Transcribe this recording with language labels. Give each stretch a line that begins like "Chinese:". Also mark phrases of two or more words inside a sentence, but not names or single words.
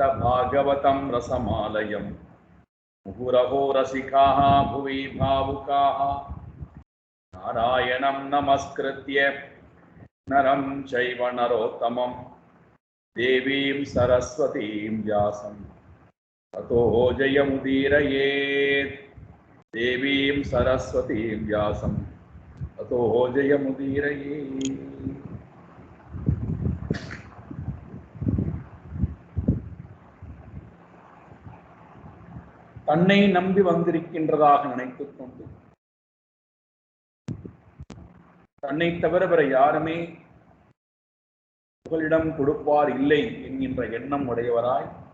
Sanskrit: भागवतं रसमालयम् मुहुरहो रसिकाः भुवि भावुकाः नारायणं नमस्कृत्य नरं चैव नरोत्तमं देवीं सरस्वतीं व्यासं ततो जयमुदीरयेत्। देवीं सरस्वतीं व्यासं ततो जयमुदीरयेत्।
Tamil: தன்னை நம்பி வந்திருக்கின்றதாக நினைத்துக் கொண்டு தன்னை தவிர வேற யாருமே புகலிடம் கொடுப்பார் இல்லை என்கின்ற எண்ணம் உடையவராய்